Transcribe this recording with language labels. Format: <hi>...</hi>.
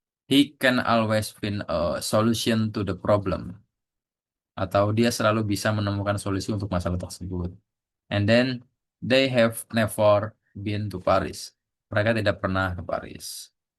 <en>He can always find a solution to the problem.</en> <id>Atau dia selalu bisa menemukan solusi untuk masalah tersebut.</id> <en>And then they have never been to Paris.</en> <id>Mereka tidak pernah ke Paris.</id>